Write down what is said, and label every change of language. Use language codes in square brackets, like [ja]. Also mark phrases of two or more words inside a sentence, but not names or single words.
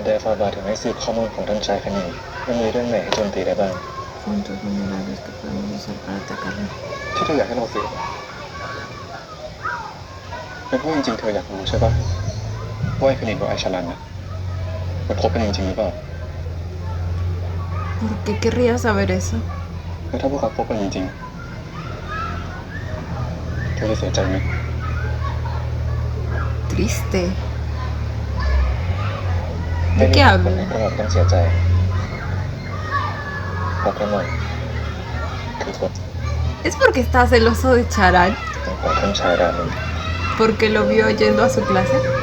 [th] ฝ่าบาทถึงให้สืบข้อมูลของท่านชายคณินว่ามีเรื่องไหนให้โจมตีได้บ้าง [es] Puntos vulnerables que podemos usar para atacarle. [th] ที่เธออยากให้เราสืบเป็นเพราะจริงๆเธออยากรู้ใช่ปะว่าไอ้คณินกับไอ้ชลันนะมันคบกันจริงๆหรือเปล่า [es] ¿Por qué querría saber eso? [th] แล้วถ้าพวกเขาคบกันจริงๆเธอจะเสียใจไหม [es] Triste. [th] ไม่ [es] ¿De [th] มี [es] qué [th] คนไหน [es] habla? [th] กระหม่อมต้องเสียใจเพราะกระหม่อมคือคน [es] ¿Es porque está celoso de Charal? [th] ของท่านชายรามิน [es] ¿Porque lo vio yendo a su clase?